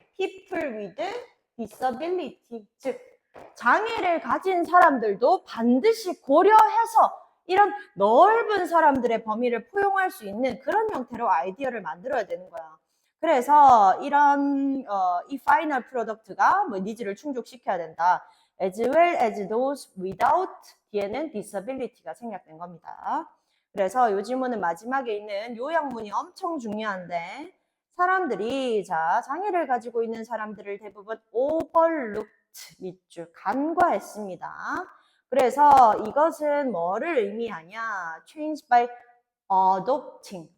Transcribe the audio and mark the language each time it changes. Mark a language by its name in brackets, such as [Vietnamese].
[Korean] people with disability, 즉 장애를 가진 사람들도 반드시 고려해서 이런 넓은 사람들의 범위를 포용할 수 있는 그런 형태로 아이디어를 만들어야 되는 거야. 그래서 이런 이 파이널 프로덕트가 뭐 니즈를 충족시켜야 된다. [English] As well as those without [Korean] 뒤에는 disability가 생략된 겁니다. 그래서 요 지문은 마지막에 있는 요약문이 엄청 중요한데, 사람들이 자 장애를 가지고 있는 사람들을 대부분 overlooked 밑줄 간과했습니다. 그래서 이것은 뭐를 의미하냐? [English] Change by adopting.